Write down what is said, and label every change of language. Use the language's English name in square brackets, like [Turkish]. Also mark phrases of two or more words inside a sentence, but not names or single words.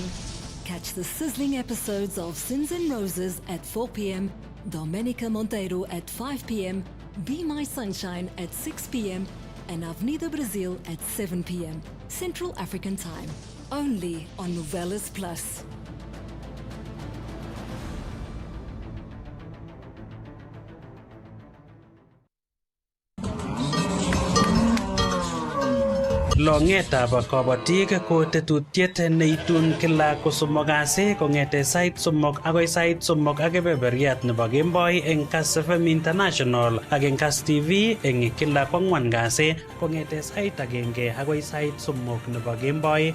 [English] Catch the sizzling episodes of Sins and Roses at 4 p.m, Domenica Monteiro at 5 p.m, Be My Sunshine at 6 p.m, and Avenida Brazil at 7 p.m, Central African Time. Only on Novelas Plus. [Kalenjin] Longetab kabatik ko tetutiet neitun kila kosomok kasi kong'ete sait somok agoi sait somok ak kebeberiat nebo kemboi eng Kass FM International ak eng Kass TV eng kila kwang'wan kasi kong'ete sait agenge agoi sait somok nebo kemboi.